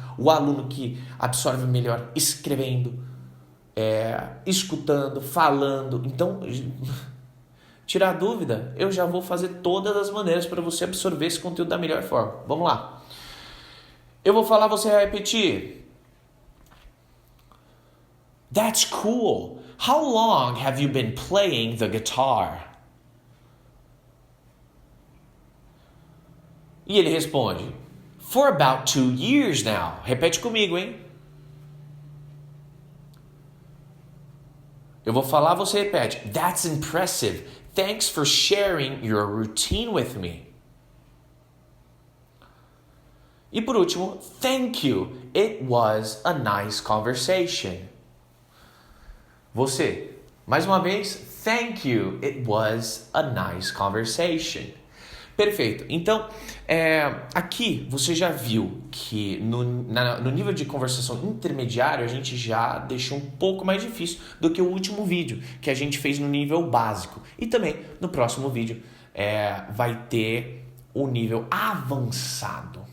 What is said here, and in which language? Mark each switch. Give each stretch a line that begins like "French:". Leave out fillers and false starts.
Portuguese: O aluno que absorve melhor escrevendo. Escutando, falando. Então, tirar dúvida, eu já vou fazer todas as maneiras para você absorver esse conteúdo da melhor forma. Vamos lá. Eu vou falar, você vai repetir.
English: That's cool. How long have you been playing the guitar?
Portuguese: E ele responde,
English: for about 2 years now.
Portuguese: Repete comigo, hein? Eu vou falar, você repete.
English: That's impressive. Thanks for sharing your routine with me.
Portuguese: E por último,
English: thank you. It was a nice conversation.
Portuguese: Você, mais uma vez,
English: thank you. It was a nice conversation.
Portuguese: Perfeito. Então, aqui você já viu que no nível de conversação intermediário a gente já deixou um pouco mais difícil do que o último vídeo que a gente fez no nível básico. E também no próximo vídeo vai ter o nível avançado.